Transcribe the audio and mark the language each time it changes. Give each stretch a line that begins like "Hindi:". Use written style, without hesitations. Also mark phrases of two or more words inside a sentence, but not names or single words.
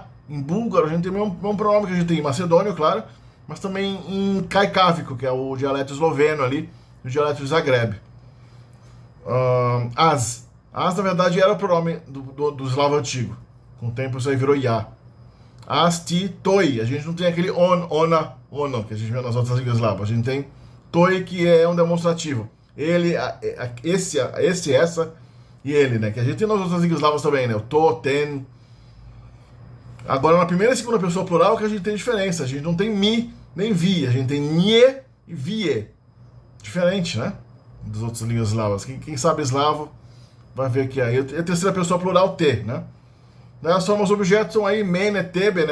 Portuguese: Em búlgaro a gente tem o mesmo pronome que a gente tem em macedônio, claro, mas também em caicavico, que é o dialeto esloveno ali, o dialeto de Zagreb. As, na verdade, era o pronome do eslavo antigo. Com o tempo isso aí virou ya.
Bulgarian: As, ti, toi.
Portuguese: A gente não tem aquele
Croatian: ona, ono,
Portuguese: que a gente vê nas outras línguas eslavas. A gente tem toi, que é um demonstrativo. Ele, esse, essa e ele, né? Que a gente tem nas outras línguas eslavas também, né?
Czech: O to, ten.
Portuguese: Agora, na primeira e segunda pessoa plural, que a gente tem diferença. A gente não tem mi, nem vi. A gente tem nie e vie. Diferente, né? Das outras línguas eslavas. Quem sabe eslavo vai ver que aí. A terceira pessoa plural, te, né? As formas objetos são aí men e tebe, né?